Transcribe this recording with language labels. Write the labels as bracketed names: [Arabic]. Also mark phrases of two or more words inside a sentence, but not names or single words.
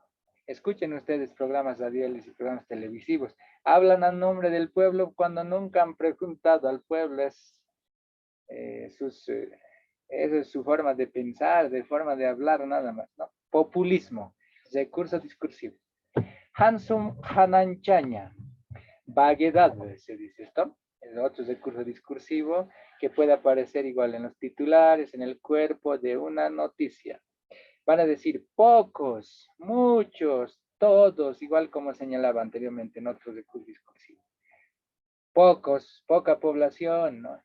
[Spanish] Escuchen ustedes programas radiales y programas televisivos. Hablan a nombre del pueblo cuando nunca han preguntado al pueblo. Esa es su forma de pensar, de forma de hablar, nada más, ¿no? Populismo, recurso discursivo. [Aymara] Hansum Hananchaña, [Spanish] vaguedad, se dice esto. Es otro recurso discursivo que puede aparecer igual en los titulares, en el cuerpo de una noticia. Van a decir pocos, muchos, todos, igual como señalaba anteriormente en otro recurso discursivo. Pocos, poca población, ¿no?